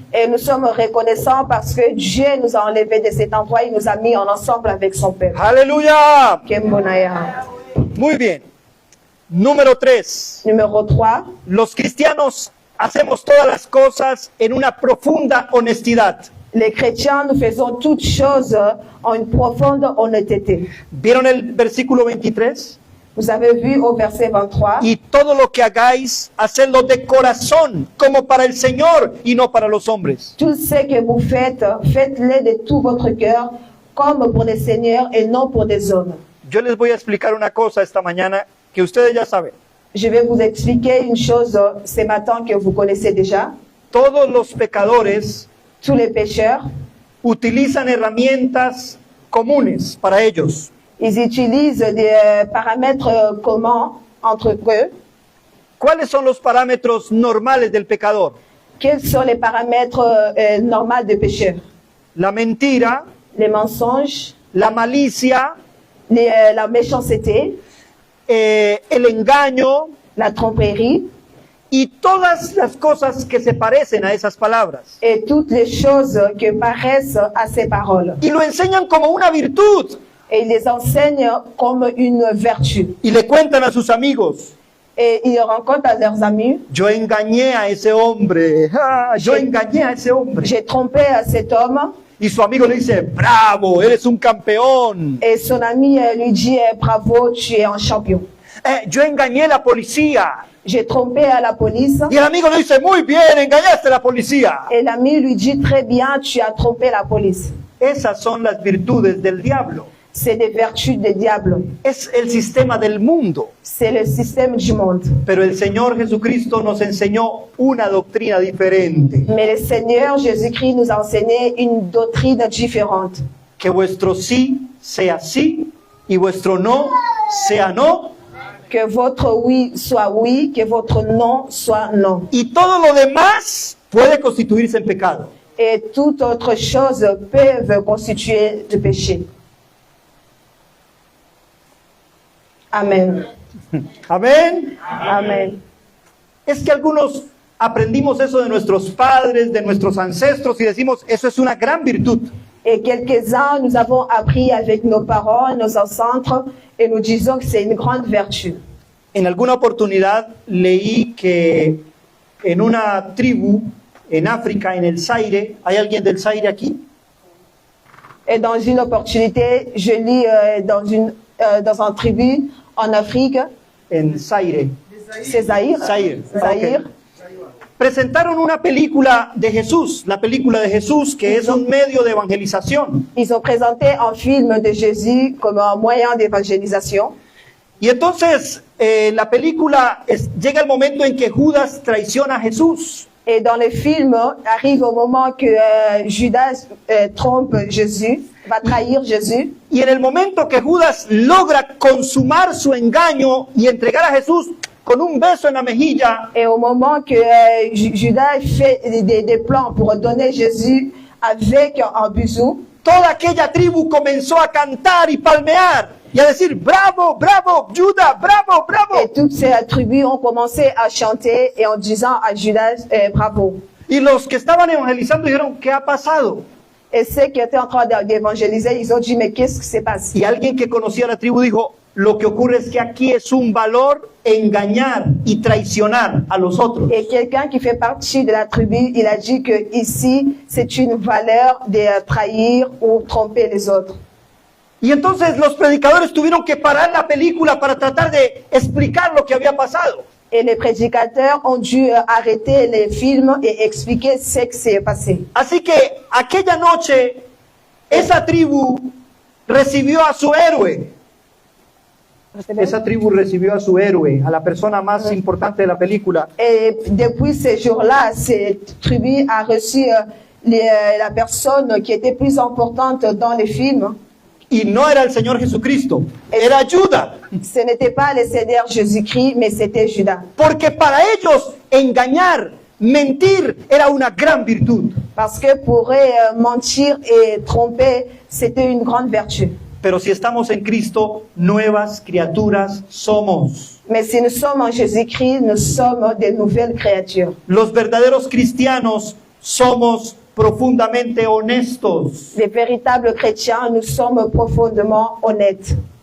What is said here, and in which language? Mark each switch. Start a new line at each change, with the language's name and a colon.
French: Et nous sommes reconnaissants parce que Dieu nous a enlevés de cet endroit, il nous a mis en ensemble avec son peuple.
Spanish: Aleluya. Kembonaya. Muy bien. Número 3.
French: Numéro 3,
Spanish: Los cristianos hacemos todas las cosas en una profunda honestidad.
French: les chrétiens, nous faisons toutes choses en une profonde honnêteté.
Spanish: ¿Vieron el versículo 23?
French: Vous avez vu au verset 23,
Spanish: Y todo lo que hagáis, hacedlo de corazón, como para el Señor y no para los hombres.
French: tout ce que vous faites, faites-le de tout votre cœur, comme pour le Seigneur et non pour des hommes.
Spanish: Yo les voy a explicar una cosa esta mañana que ustedes ya saben.
French: Je vais vous expliquer une chose ce matin que vous connaissez déjà.
Spanish: Todos los pecadores
French: Tous les pécheurs,
Spanish: utilizan herramientas comunes para ellos.
French: ils utilisent des paramètres communs entre eux.
Spanish: ¿Cuáles son los parámetros normales del pecador?
French: Quels sont les paramètres normaux des pécheurs?
Spanish: La mentira,
French: Les mensonges,
Spanish: la malicia,
French: la méchanceté,
Spanish: el engaño
French: la tromperie
Spanish: y todas las cosas que se parecen a esas palabras.
French: et toutes les choses qui paraissent à ces paroles.
Spanish: Y lo enseñan como una virtud.
French: Et il les enseigne comme une vertu.
Spanish: Y le cuentan a sus amigos.
French: Et ils rencontrent à leurs amis.
Spanish: Yo engañé a ese hombre. Yo engañé a ese hombre.
French: J'ai trompé à cet homme.
Spanish: Y su amigo le dice, bravo, eres un campeón.
French: Et son ami lui dit, bravo, tu es un champion.
Spanish: Yo engañé a la policía.
French: J'ai trompé à la police.
Spanish: Y el amigo le dice, muy bien, engañaste a la policía.
French: Et l'ami lui dit, très bien, tu as trompé la police.
Spanish: Esas son las virtudes del diablo.
French: C'est des vertus du diable.
Spanish: Es el sistema del mundo.
French: C'est le système du monde.
Spanish: Pero el Señor Jesucristo nos enseñó una doctrina diferente.
French: Mais le Seigneur Jésus-Christ nous a enseigné une doctrine différente.
Spanish: Que vuestro sí sea sí y vuestro no sea no.
French: Que votre oui soit oui, que votre non soit non.
Spanish: Y todo lo demás puede constituirse en pecado.
French: Et toute autre chose peuvent constituer le péché. Amen.
Spanish: Amén.
French: Amen.
Spanish: Es que algunos aprendimos eso de nuestros padres, de nuestros ancestros y decimos, eso es una gran virtud.
French: Et quelques-uns, nous avons appris avec nos parents, nos ancêtres, et nous disons que c'est une grande vertu.
Spanish: En alguna oportunidad leí que en una tribu en África, en el Zaire, ¿hay alguien del Zaire aquí?
French: Et dans une opportunité, je lis dans un tribu en Afrique,
Spanish: En Zaire.
French: c'est Zaïre.
Spanish: Zaire.
French: Zaïre. Ok.
Spanish: Presentaron una película de Jesús, la película de Jesús, que es un medio de evangelización.
French: Ils ont présenté un film de Jésus comme un moyen d'évangélisation.
Spanish: Y entonces la película llega el momento en que Judas traiciona a Jesús.
French: Et dans le film, arrive au moment que Judas trompe Jésus, va trahir Jésus.
Spanish: Y en el momento que Judas logra consumar su engaño y entregar a Jesús con un beso en la mejilla,
French: Et au moment que Judas fait des plans pour donner Jésus avec un bisou,
Spanish: toda aquella tribu comenzó a cantar y palmear y a decir, bravo, bravo, Judas, bravo, bravo.
French: et toutes ces tribus ont commencé à chanter et en disant à Judas, bravo.
Spanish: Y los que estaban evangelizando dijeron, ¿qué ha pasado?
French: Et ceux qui étaient en train d'évangéliser, ils ont dit, mais qu'est-ce qui se passe?
Spanish: Y alguien que conocía la tribu dijo, lo que ocurre es que aquí es un valor engañar y traicionar a los otros.
French: Et quelqu'un qui fait partie de la tribu, il a dit que ici, c'est une valeur de trahir ou tromper les autres.
Spanish: Y entonces los predicadores tuvieron que parar la película para tratar de explicar lo que había pasado.
French: Et les prédicateurs ont dû arrêter les films et expliquer ce qui s'est passé.
Spanish: Así que aquella noche esa tribu recibió a su héroe. Esa tribu recibió a su héroe, a la persona más importante de la película.
French: Et depuis ce jour-là, cette tribu a reçu la personne qui était plus importante dans les films.
Spanish: Y no era el Señor Jesucristo, era Judas.
French: Ce n'était pas le Seigneur Jésus-Christ, mais c'était Judas.
Spanish: Porque para ellos engañar, mentir era una gran virtud.
French: Parce que pour eux, mentir et tromper, c'était une grande vertu.
Spanish: Pero si estamos en Cristo, nuevas criaturas somos.
French: Mais si nous sommes en Jésus-Christ, nous sommes des nouvelles créatures.
Spanish: Los verdaderos cristianos somos profundamente honestos.
French: Les véritables chrétiens, nous sommes profondément honnêtes.